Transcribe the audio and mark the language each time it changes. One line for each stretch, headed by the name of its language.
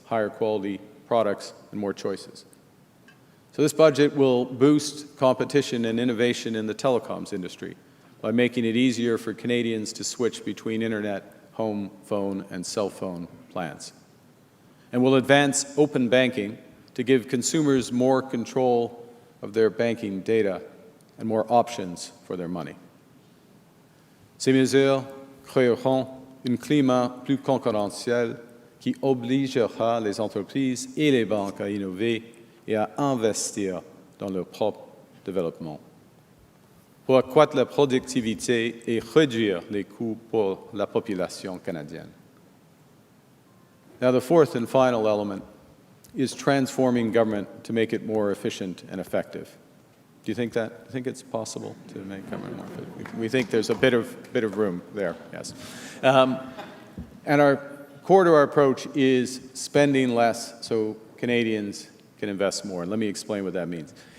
English: higher quality products, and more choices. So this budget will boost competition and innovation in the telecoms industry by making it easier for Canadians to switch between internet, home, phone, and cell phone plans. And will advance open banking to give consumers more control of their banking data and more options for their money.
French: Ces mesures créeront un climat plus concurrentiel qui obligera les entreprises et les banques à innover et à investir dans leur propre développement, pour accroître la productivité et réduire les coûts pour la population canadienne.
English: Now, the fourth and final element is transforming government to make it more efficient and effective. Do you think that? I think it's possible to make government more efficient. We think there's a bit of room there, yes. And our core to our approach is spending less so Canadians can invest more. And let me explain what that means.